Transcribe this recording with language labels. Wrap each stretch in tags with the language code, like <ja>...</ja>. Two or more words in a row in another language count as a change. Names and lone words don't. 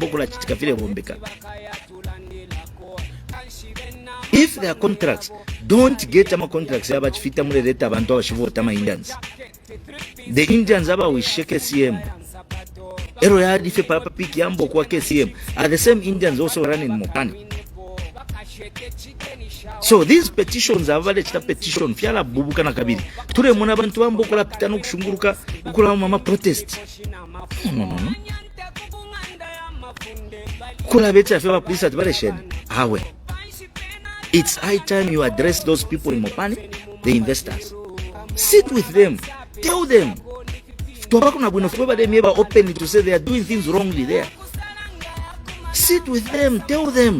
<en>If there are contracts, don't get them contracts. The Indians we shake KCM. Are the same Indians also running Mopani. So these petitions are valid petition.</en> <bem>Fiala bubuka na kabiri. Ture mona bantu ambo kula pitano kushunguruka ukula mama protest. No. Kula beta fiala police at vareshen. Awe.</bem> <en>It's high time you address those people in Mopani, the investors. Sit with them. Tell them. They may openly to say they are doing things wrongly there. Sit with them. Tell them.</en>